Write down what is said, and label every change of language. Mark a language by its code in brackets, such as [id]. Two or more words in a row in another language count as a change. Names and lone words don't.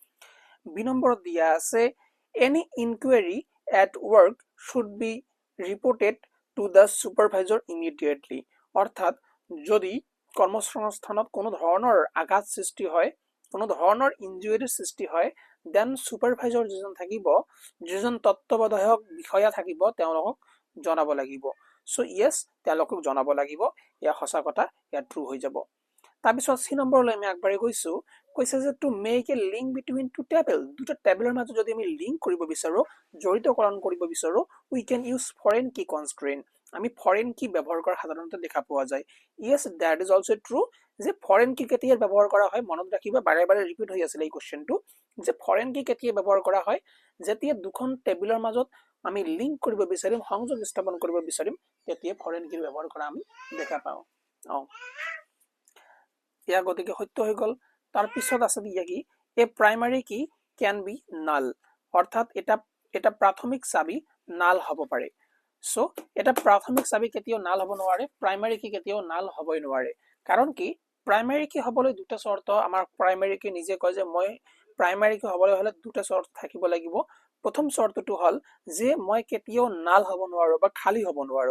[as] বি নম্বৰত দিয়া আছে [en] any injury at work should be reported to the supervisor immediately [as] অৰ্থাৎ যদি কৰ্মসংস্থানত কোনো ধৰণৰ আঘাত সৃষ্টি হয় কোনো ধৰণৰ ইনজুৰিৰ সৃষ্টি হয় [en] then supervisor [as] যিজন থাকিব যিজন তত্ত্বাৱধায়ক বিষয়া থাকিব তেওঁলোকক জনাব লাগিব [en] so yes [as] তেওঁলোকক জনাব লাগিব ইয়া সঁচা কথা ইয়া ট্ৰু হৈ যাব তাৰপিছত সি নম্বৰলৈ আমি আগবাঢ়ি গৈছো কৈছে যে [en] to make a link between two table [as] দুটা টেবলৰ মাজত যদি আমি লিংক কৰিব বিচাৰো জড়িতকৰণ কৰিব বিচাৰো [en] we can use foreign key constraint [as] আমি [en] foreign key [as] ব্যৱহাৰ কৰা সাধাৰণতে দেখা পোৱা যায় [en] yes that is also true [as] যে [en] foreign key [as] কেতিয়া ব্যৱহাৰ কৰা হয় মনত ৰাখিবা বাৰে বাৰে ৰিপিট হৈ আছিল এই কোশ্চেনটো যে [en] foreign key [as] কেতিয়া ব্যৱহাৰ কৰা হয় যেতিয়া দুখন টেবলৰ মাজত আমি লিংক কৰিব বিচাৰিম সংযোগ স্থাপন কৰিব বিচাৰিম তেতিয়া [en] foreign key [as] ব্যৱহাৰ কৰা আমি দেখা পাওঁ ইয়া গতিকে সত্য হৈ গল তাৰ পিছত আছে দিয়া কি [en] a primary key can be null [as] অৰ্থাৎ এটা প্ৰাথমিক চাবি নাল হ'ব পাৰে সো এটা প্ৰাথমিক চাবি কেতিয়াও নাল হ'ব নোৱাৰে [en] primary key [as] কেতিয়াও নাল হ'বই নোৱাৰে কাৰণ কি [en] primary key [as] হ'বলৈ দুটা শৰ্ত আমাৰ [en] primary key [as] নিজে কয় যে মই [en] primary key [as] হ'বলৈ হলে দুটা শৰ্ত থাকিব লাগিব প্ৰথম চৰ্তটো হ'ল যে মই কেতিয়াও নাল হ'ব নোৱাৰো বা খালী হ'ব নোৱাৰো।